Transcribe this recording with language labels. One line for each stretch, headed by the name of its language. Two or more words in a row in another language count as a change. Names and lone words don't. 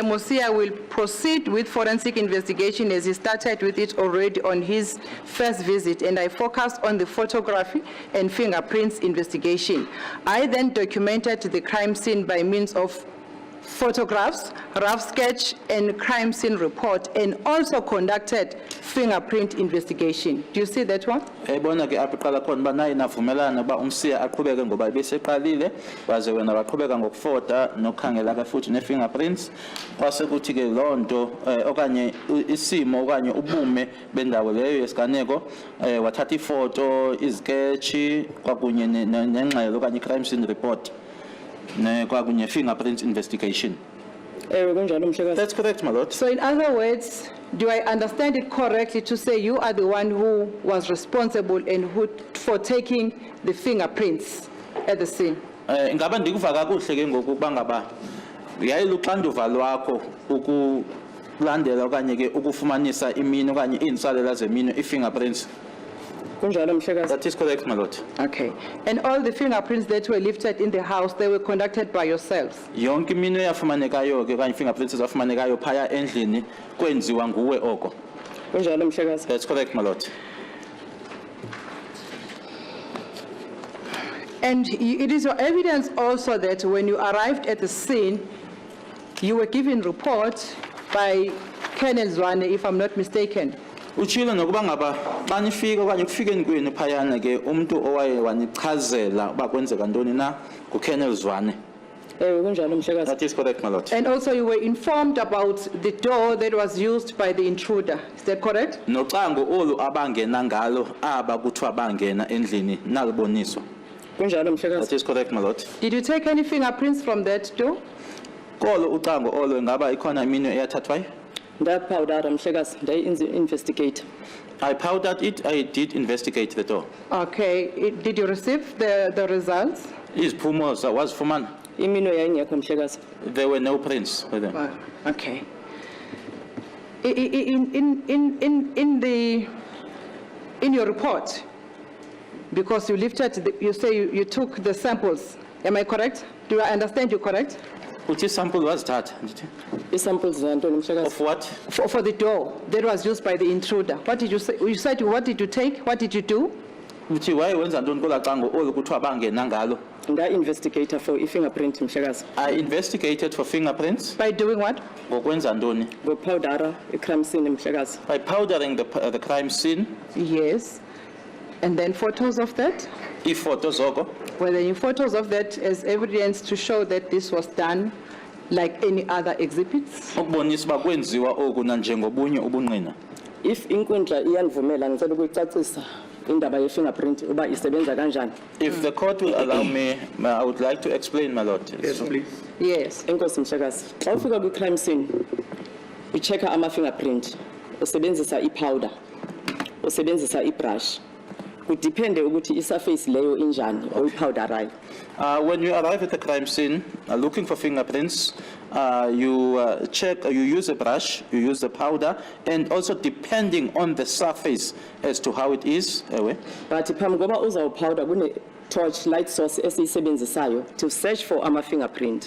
English: Mosia will proceed with forensic investigation as he started with it already on his first visit, and I focused on the photography and fingerprints investigation. I then documented the crime scene by means of photographs, rough sketch, and crime scene report, and also conducted fingerprint investigation. Do you see that one?
Xhosa: Ebona ke apho qala khona ba nayi navumelana ba umsiya aqhubeke ngoba beseqalile baze wena baqhubeka ngokufota nokhangela ka futhi ne fingerprints kwase kuthi ke lonto okanye isimo okanye ubume bendawo leyo yesiganeko wathatha ifoto iziketchi kwakunye nengxelo okanye
English: crime scene report
Xhosa: ne kwakunye fingerprint investigation. Kunjalo mhlekazi.
English: That's correct, my lord. So in other words, do I understand it correctly to say you are the one who was responsible and who for taking the fingerprints at the scene?
Xhosa: Ingaba ndikuva kakuhle ke ngokuba ngaba yayiluxanduva lwakho ukulandela okanye ke ukufumanisa imino okanye insalela zemino ifingerprints. Kunjalo mhlekazi.
English: That is correct, my lord. Okay. And all the fingerprints that were lifted in the house, they were conducted by yourselves?
Xhosa: Yonke imino yafumanekayo ke okanye fingerprints zafumanekayo phaya endlini kwenziwa nguwe oko. Kunjalo mhlekazi.
English: That's correct, my lord. And it is your evidence also that when you arrived at the scene, you were given report by Colonel Zwane, if I'm not mistaken.
Xhosa: Uchilo nokuba ngaba xa nifika okanye kufikeni kwenu phayana ke umuntu owaye wanichazela uba kwenzeka ntoni na nguKolonel Zwane. Kunjalo mhlekazi.
English: That is correct, my lord. And also you were informed about the door that was used by the intruder. Is that correct?
Xhosa: Nocango olu abangena ngalo aba kuthiwa bangena endlini naluboniswa. Kunjalo mhlekazi. That is correct, my lord.
English: Did you take any fingerprints from that door?
Xhosa: Kolo ucango olo ngaba ikhona imino eyathathwayo? Ndapawudara mhlekazi, ndayi-investigate.
English: I powdered it, I did investigate the door. Okay. Did you receive the results?
Xhosa: Iziphumo wazifumana? Imino yayingekho mhlekazi.
English: There were no prints with them. Okay. In your report, because you lifted, you say you took the samples. Am I correct? Do I understand you correct? Which sample was that?
Xhosa: Isamples zantoni mhlekazi.
English: Of what? For the door that was used by the intruder. What did you say? You said what did you take? What did you do?
Xhosa: Uthi waye wenza ntoni kola cango olu kuthiwa bangena ngalo? Nda-investigator for i-fingerprint mhlekazi.
English: I investigated for fingerprints. By doing what?
Xhosa: Ngokwenza ntoni? Ngopawudara i-
English: crime scene
Xhosa: mhlekazi.
English: By powdering the crime scene. Yes. And then photos of that?
Xhosa: Ifoto zoko.
English: Were there any photos of that as evidence to show that this was done like any other exhibits?
Xhosa: Ukubonisa uba kwenziwa oku nanjengobunye ubungqina. If inkundla iyanivumela ngicela ukuyicacisa indaba ye-fingerprint uba isebenza kanjani.
English: If the court will allow me, I would like to explain, my lord. Yes, please. Yes.
Xhosa: Enkosi mhlekazi. Xa ufika kwi-
English: crime scene,
Xhosa: uchecker ama-fingerprint, usebenzisa i-powder, usebenzisa i-brush. Kudepende ukuthi i-surface leyo injani oyipowderayo.
English: When you arrive at the crime scene, looking for fingerprints, you check, you use a brush, you use the powder, and also depending on the surface as to how it is.
Xhosa: But phambi koba uzawupowder kune
English: torch light source
Xhosa: esiyisebenzisayo
English: to search for
Xhosa: ama-fingerprint.